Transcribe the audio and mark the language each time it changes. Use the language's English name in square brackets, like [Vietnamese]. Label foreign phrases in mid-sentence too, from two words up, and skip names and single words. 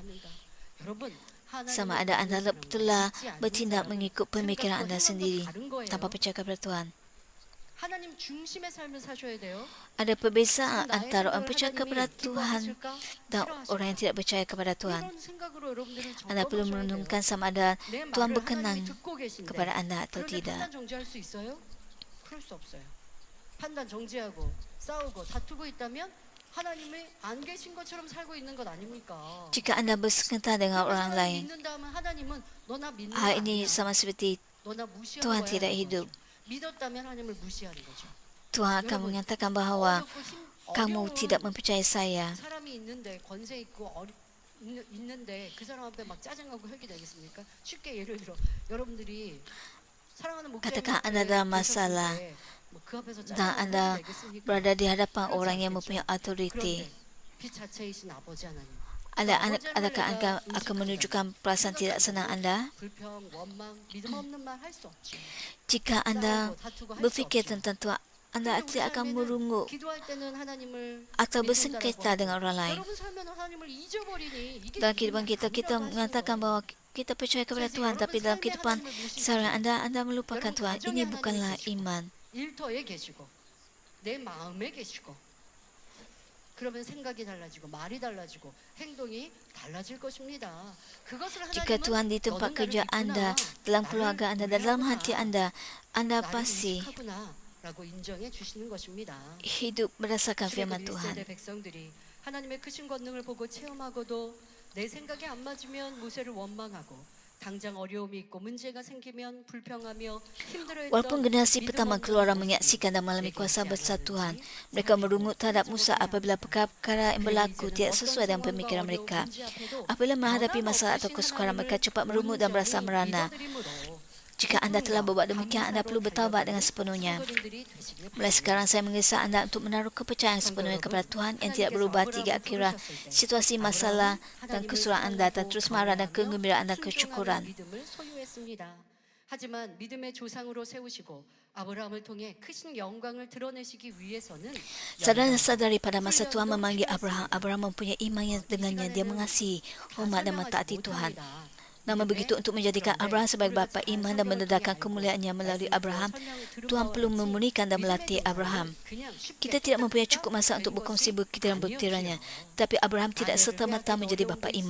[Malay] Sama ada anda telah bertindak mengikut pemikiran anda sendiri tanpa percaya kepada Tuhan. Ada perbezaan antara orang percaya kepada Tuhan dan orang yang tidak percaya kepada Tuhan. Anda perlu merenungkan sama ada Tuhan berkenan kepada anda atau tidak. [Korean] 판단 정지하고 싸우고 다투고 있다면 하나님이 안 계신 것처럼 살고 있는 것 아닙니까? [Malay] Jika anda bersengketa dengan orang lain, [Korean] 하나님은 너나 믿는 [Malay] hal ini sama seperti Tuhan tidak hidup. [Korean] 믿었다면 하나님을 무시하는 거죠. [Malay] Tuhan akan mengatakan bahawa kamu tidak mempercayai saya. [Korean] 사람이 있는데 권세 있고 있는데 그 사람 앞에 막 짜증나고 혈기 되겠습니까? 쉽게 예를 들어 여러분들이 사랑하는 [Malay] Katakan anda dalam masalah dan anda berada di hadapan orang yang mempunyai autoriti. Adakah anda akan menunjukkan perasaan tidak senang anda? Jika anda berfikir tentang Tuhan, anda tidak akan merungut atau bersengketa dengan orang lain. Dalam kehidupan kita, kita mengatakan bahawa kita percaya kepada Tuhan, tapi dalam kehidupan seharian anda melupakan Tuhan. Ini bukanlah iman. [Korean] 일터에 계시고 내 마음에 계시고 그러면 생각이 달라지고 말이 달라지고 행동이 달라질 것입니다. 그것을 [Malay] Jika Tuhan di tempat kerja anda, dalam keluarga anda, dalam hati anda pasti [Korean] 라고 인정해 주시는 것입니다. [Malay] hidup berdasarkan firman Tuhan. [Korean] 백성들이 하나님의 크신 권능을 보고 체험하고도 내 생각에 안 맞으면 모세를 원망하고 당장 어려움이 있고 문제가 생기면 불평하며 힘들어했던 [Malay] Walaupun generasi pertama keluar dan menyaksikan dan mengalami kuasa besar Tuhan, mereka merungut terhadap Musa apabila perkara yang berlaku tidak sesuai dengan pemikiran mereka. Apabila menghadapi masalah atau kesukaran, mereka cepat merungut dan berasa merana. Jika anda telah berbuat demikian, anda perlu bertaubat dengan sepenuhnya. Mulai sekarang saya mengesah anda untuk menaruh kepercayaan sepenuhnya kepada Tuhan yang tidak berubah hingga akhirnya situasi masalah dan kesulitan anda dan terus marah dan kegembiraan dan kesyukuran. [Korean] 하지만 믿음의 조상으로 세우시고 아브라함을 통해 크신 영광을 드러내시기 위해서는 [Malay] Saudara-saudari, pada masa Tuhan memanggil Abraham, Abraham mempunyai iman yang dengannya dia mengasihi, hormat dan mentaati Tuhan. Namun begitu, untuk menjadikan Abraham sebagai bapa iman dan mendedahkan kemuliaannya melalui Abraham, Tuhan perlu memurnikan dan melatih Abraham. Kita tidak mempunyai cukup masa untuk berkongsi buktiran-buktirannya, tapi Abraham tidak serta-merta menjadi bapa iman.